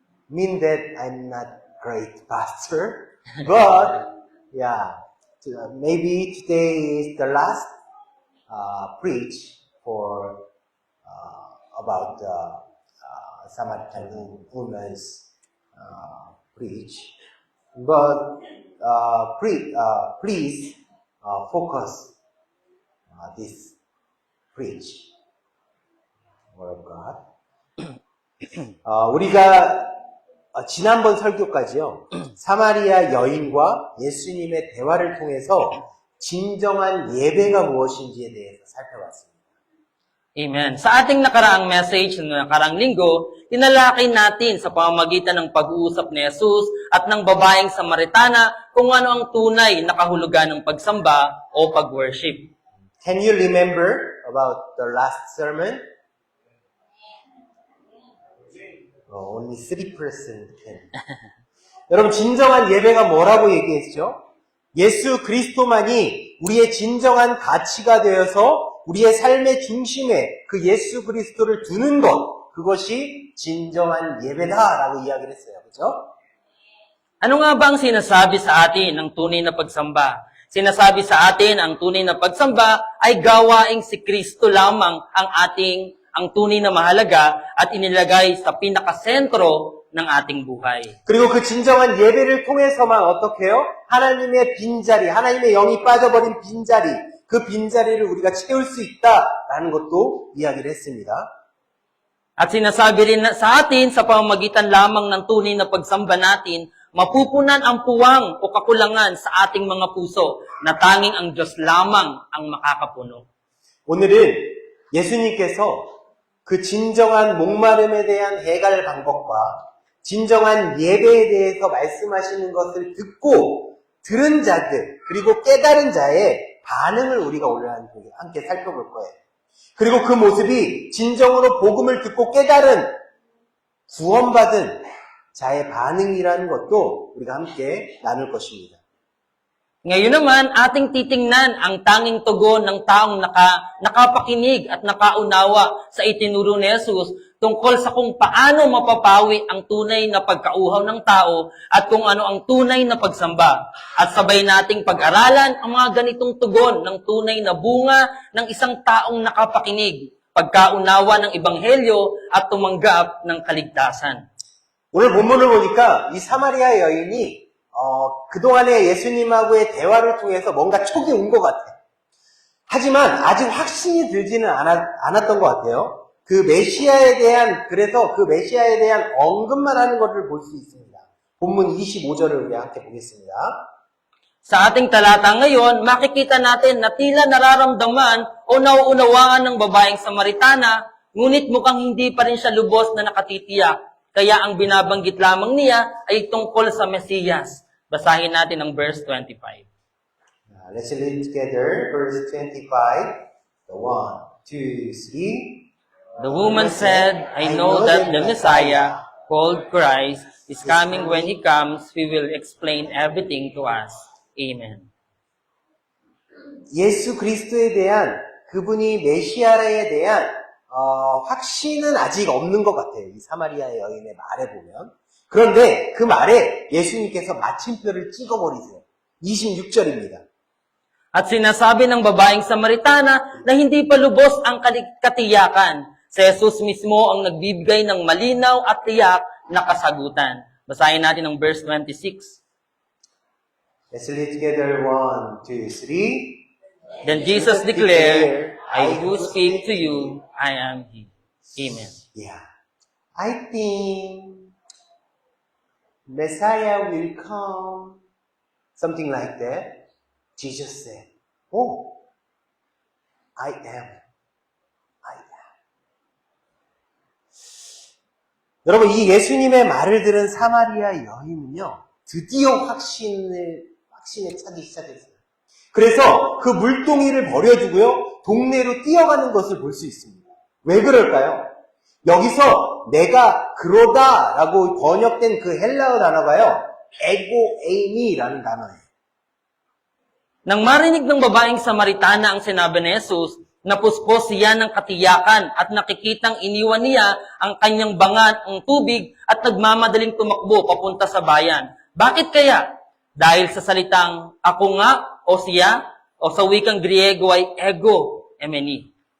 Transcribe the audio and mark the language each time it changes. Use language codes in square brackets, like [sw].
[en] Mean that I'm not great pastor, but yeah, maybe today is the last preach for about Samaritan woman's preach, but please focus this preach word of God. [ko] 우리가 지난번 설교까지요, 사마리아 여인과 예수님의 대화를 통해서 진정한 예배가 무엇인지에 대해서 살펴봤습니다. [en] Amen. [tl] Sa ating nakaraang message, nakaraang linggo, tinalakay natin sa pamamagitan ng pag-uusap ni Jesus at ng babaeng Samaritana kung ano ang tunay na kahulugan ng pagsamba o pag-worship. [en] Can you remember about the last sermon? Only 3% can. [ko] 여러분, 진정한 예배가 뭐라고 얘기했죠? 예수 그리스도만이 우리의 진정한 가치가 되어서 우리의 삶의 중심에 그 예수 그리스도를 두는 것, 그것이 진정한 예배다라고 이야기를 했어요. 그렇죠? [tl] Ano nga ba ang sinasabi sa atin ng tunay na pagsamba? Sinasabi sa atin ang tunay na pagsamba ay gawaing si Kristo lamang ang tunay na mahalaga at inilagay sa pinakasentro ng ating buhay. [ko] 그리고 그 진정한 예배를 통해서만 어떻게 해요? 하나님의 빈자리, 하나님의 영이 빠져버린 빈자리, 그 빈자리를 우리가 채울 수 있다라는 것도 이야기를 했습니다. [tl] At sinasabi rin sa atin sa pamamagitan lamang ng tunay na pagsamba natin, mapupunan ang puwang o kakulangan sa ating mga puso na tanging ang Diyos lamang ang makakapuno. [ko] 오늘은 예수님께서 그 진정한 목마름에 대한 해결 방법과 진정한 예배에 대해서 말씀하시는 것을 듣고 들은 자들, 그리고 깨달은 자의 반응을 우리가 오늘 함께 살펴볼 거예요. 그리고 그 모습이 진정으로 복음을 듣고 깨달은, 구원받은 자의 반응이라는 것도 우리가 함께 나눌 것입니다. [tl] Ngayon naman, ating titingnan ang tanging tugon ng taong nakapakinig at nakaunawa sa itinuro ni Jesus tungkol sa kung paano mapapawi ang tunay na pagkauhaw ng tao at kung ano ang tunay na pagsamba. At sabay nating pag-aralan ang mga ganitong tugon ng tunay na bunga ng isang taong nakapakinig, pagkaunawa ng ebanghelyo at tumanggap ng kaligtasan. [ko] 오늘 본문을 보니까 이 사마리아 여인이 그동안에 예수님하고의 대화를 통해서 뭔가 촉이 온 것 같아. 하지만 아직 확신이 들지는 않았던 것 같아요. 그래서 그 메시아에 대한 언급만 하는 것을 볼 수 있습니다. 본문 25절을 우리 함께 보겠습니다. [tl] Sa ating talata ngayon, makikita natin na tila nararamdaman o nauunawaan ng babaeng Samaritana, ngunit mukhang hindi pa rin siya lubos na nakatitiyak. Kaya ang binabanggit lamang niya ay tungkol sa Mesiyas. Basahin natin ang verse 25. [en] Let's read together, verse 25. The 1, 2, 3. The woman said, I know that the Messiah, called Christ, is coming. When he comes, he will explain everything to us. Amen. [ko] 예수 그리스도에 대한 그분이 메시아에 대한 확신은 아직 없는 것 같아요. 이 사마리아 여인의 말에 보면. 그런데 그 말에 예수님께서 마침표를 찍어버리세요. 26절입니다. [tl] At sinasabi ng babaeng Samaritana na hindi pa lubos ang katiyakan. Si Jesus mismo ang nagbibigay ng malinaw at tiyak na kasagutan. Basahin natin ang verse 26. [en] Let's read together, 1, 2, 3. Then Jesus declared, I who speak to you, I am he. Amen. Yeah. I think Messiah will come. Something like that. Jesus said, oh, I am. I am. [ko] 여러분, 이 예수님의 말을 들은 사마리아 여인은요, 드디어 확신에 차기 시작했어요. 그래서 그 물동이를 버려두고요, 동네로 뛰어가는 것을 볼 수 있습니다. 왜 그럴까요? 여기서 내가 그러다라고 번역된 그 헬라어 단어가요, 에고 에이미라는 단어예요. [tl] Nang marinig ng babaeng Samaritana ang sinabi ni Jesus, napuspos siya ng katiyakan at nakikitang iniwan niya ang kanyang bangat, ang tubig at nagmamadaling tumakbo papunta sa bayan. Bakit kaya? Dahil sa salitang ako nga o siya o sa wikang Griego ay ego emeni.